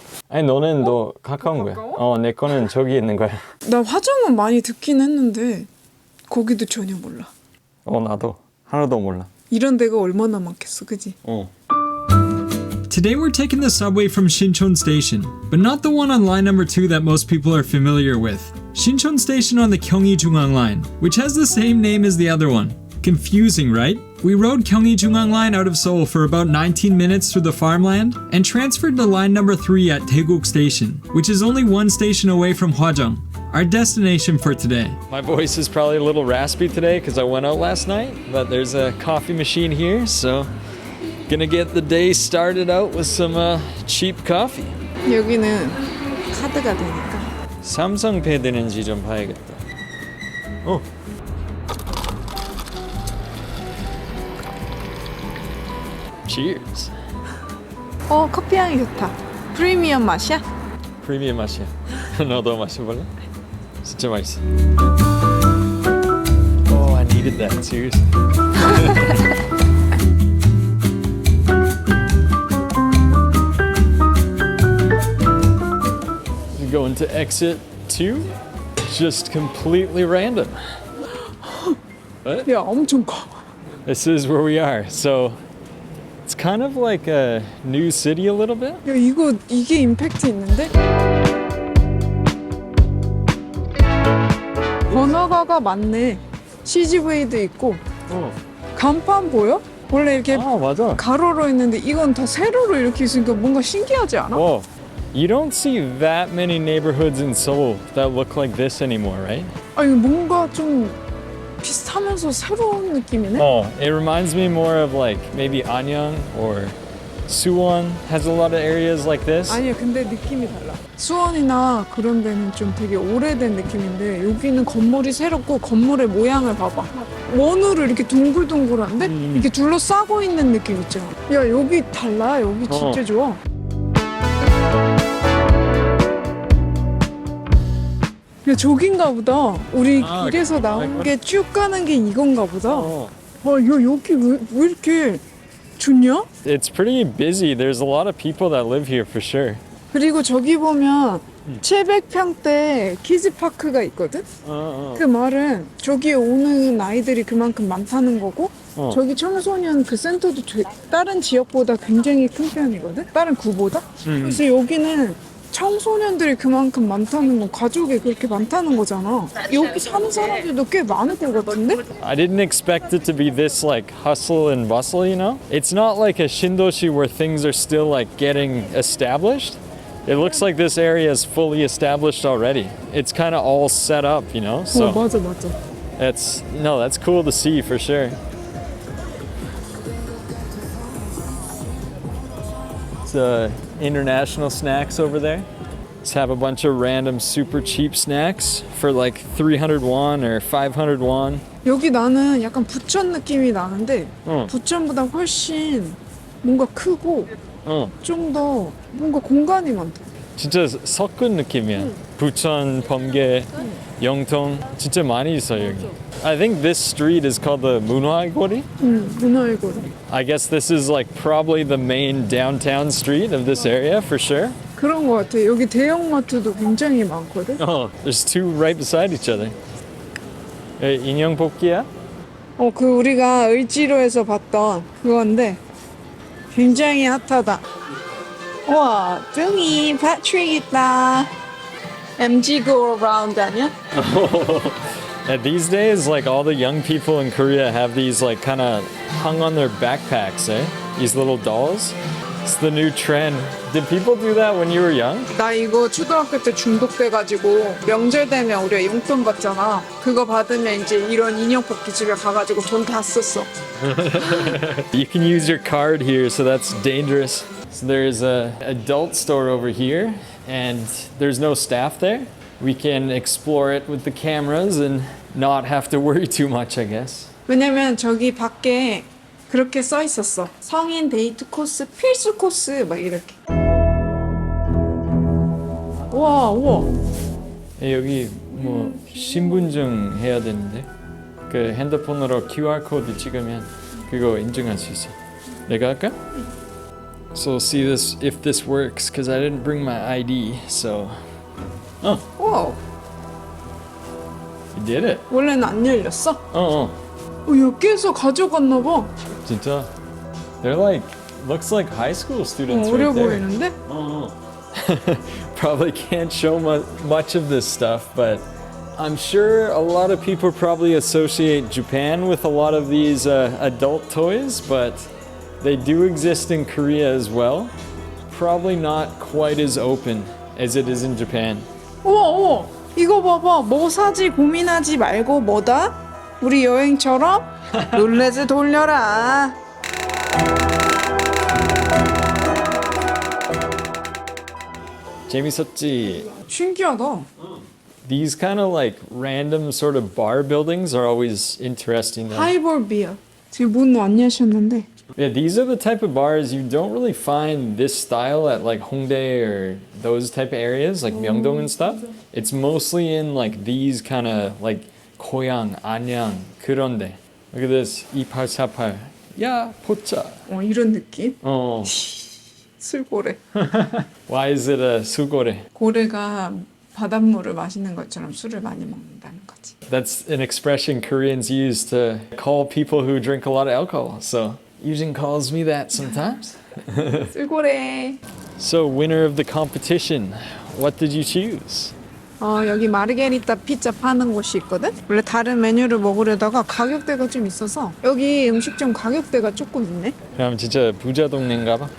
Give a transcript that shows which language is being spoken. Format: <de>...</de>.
<ko>아니, 너는 너 가까운 거야. 가까워? 내 거는 저기 있는 거야. 나 화정은 많이 듣긴 했는데 거기도 전혀 몰라. 나도 하나도 몰라. 이런 데가 얼마나 많겠어, 그지?</ko> <en>Today we're taking the subway from Shincheon Station, but not the one on line number 2 that most people are familiar with. Shincheon Station on the Gyeonggi-Jungang Line, which has the same name as the other one. Confusing, right? We rode Gyeonggi-Jungang Line out of Seoul for about 19 minutes through the farmland and transferred to line number 3 at Daeguk Station, which is only one station away from Hwajeong, our destination for today. My voice is probably a little raspy today because I went out last night, but there's a coffee machine here, so gonna get the day started out with some cheap coffee.</en> <ko>여기는 카드가 되니까. 삼성페이 되는지 좀 봐야겠다.</ko> <en>Cheers.</en> <ko>커피 향이 좋다. 프리미엄 맛이야? 프리미엄 맛이야. 너도 마셔볼래? 진짜 맛있어.</ko> <en>I needed that. Seriously. Going to exit 2. Just completely random. What?</en> <ko>야, 엄청 커.</ko> <en>This is where we are. So it's kind of like a new city a little bit.</en> <ko>야, 이게 임팩트 있는데? 번화가가 많네. CGV도 있고. 간판 보여? 원래 이렇게 맞아. 가로로 있는데 이건 다 세로로 이렇게 있으니까 뭔가 신기하지 않아?</ko> <en>Whoa. You don't see that many neighborhoods in Seoul that look like this anymore, right?</en> <ko>아니 뭔가 좀 비슷하면서 새로운 느낌이네?</ko> <en>It reminds me more of like maybe Anyang or Suwon has a lot of areas like this.</en> <ko>아니야, 근데 느낌이 달라. 수원이나 그런 데는 좀 되게 오래된 느낌인데 여기는 건물이 새롭고 건물의 모양을 봐봐. 원으로 이렇게 둥글둥글한데 이렇게 둘러싸고 있는 느낌 있잖아. 야, 여기 달라. 여기 진짜 좋아. 야, 저긴가 보다. 우리 길에서 나온 게 쭉 가는 게 이건가 보다. 여기 왜 이렇게 좋냐?</ko> <en>It's pretty busy. There's a lot of people that live here for sure.</en> <ko>그리고 저기 보면 700평대 키즈파크가 있거든? 그 말은 저기에 오는 아이들이 그만큼 많다는 거고 저기 청소년 그 센터도 다른 지역보다 굉장히 큰 편이거든? 다른 구보다? 그래서 여기는 청소년들이 그만큼 많다는 건 가족이 그렇게 많다는 거잖아. 여기 사는 사람들도 꽤 많을 것 같은데?</ko> <en>I didn't expect it to be this like hustle and bustle, you know? It's not like a Shindoshi where things are still like getting established. It looks like this area is fully established already. It's kind of all set up, you know? So</en> <ko>맞아.</ko> <en>that's cool to see for sure. It's international snacks over there. Just have a bunch of random super cheap snacks for like 300 won or 500 won.</en> <ko>여기 나는 약간 부천 느낌이 나는데 부천보다 훨씬 뭔가 크고 좀 더 뭔가 공간이 많다. 진짜 섞은 느낌이야. 부천, 범계, 영통 진짜 많이 있어 여기.</ko> <en>I think this street is called the 문화의거리.</en> <ko>문화의거리.</ko> <en>I guess this is like probably the main downtown street of this area for sure.</en> <ko>그런 거 같아. 여기 대형마트도 굉장히 많거든.</ko> <en>There's two right beside each other.</en> <ko>인형 뽑기야? 그 우리가 을지로에서 봤던 그건데 굉장히 핫하다. 와, 저기 파트릭 있다. MG Go Around 아니야?</ko> <en>And these days, like all the young people in Korea have these like kind of hung on their backpacks, eh? These little dolls. It's the new trend. Did people do that when you were young?</en> <ko>나 이거 초등학교 때 중독돼가지고 명절 되면 우리가 용돈 받잖아. 그거 받으면 이제 이런 인형 뽑기 집에 가가지고 돈 다 썼어.</ko> <en>You can use your card here, so that's dangerous. So there's a adult store over here, and there's no staff there. We can explore it with the cameras and not have to worry too much, I guess.</en> <ko>왜냐면 저기 밖에 그렇게 써 있었어. 성인 데이트 코스 필수 코스 막 이렇게. 우와. 여기 뭐 신분증 해야 되는데 그 핸드폰으로 QR 코드 찍으면 그거 인증할 수 있어. 내가 할까?</ko> <en>So see this if this works because I didn't bring my ID. So</en> <ko>우와.</ko> <en>You did it.</en> <ko>원래는 안 열렸어? 여기에서 가져갔나 봐. 진짜.</ko> <en>They're like looks like high school students</en> <ko>어려</ko> <en>right there.</en> <ko>보이는데?</ko> <en>Probably can't show much of this stuff, but I'm sure a lot of people probably associate Japan with a lot of these adult toys, but they do exist in Korea as well. Probably not quite as open as it is in Japan.</en> <ko>우와. 이거 봐봐. 뭐 사지 고민하지 말고 뭐다? 우리 여행처럼 룰렛을 돌려라. 재밌었지? 신기하다.</ko> <en>These kind of like random sort of bar buildings are always interesting. though.</en> <ko>하이볼 비어. 지금 문 안 여셨는데.</ko> <en>Yeah, these are the type of bars you don't really find this style at like Hongdae or those type of areas like Myeongdong and stuff. It's mostly in like these kind of like</en> <ko>고양, 안양 그런데.</ko> <en>Look at this. 2848.</en> <ko>야, 포차. 이런 느낌?</ko> <en>Oh.</en> <ko>술고래.</ko> <en>Why is it a 수고래?</en> <ko>고래가 바닷물을 마시는 것처럼 술을 많이 먹는다는 거지.</ko> <en>That's an expression Koreans use to call people who drink a lot of alcohol. So Yujin calls me that sometimes.</en> <ko>술고래.</ko> <en>So winner of the competition, what did you choose?</en> <ko>여기 마르게리타 피자 파는 곳이 있거든? 원래 다른 메뉴를 먹으려다가 가격대가 좀 있어서 여기 음식점 가격대가 조금 있네? 그럼 진짜 부자 동네인가 봐.</ko>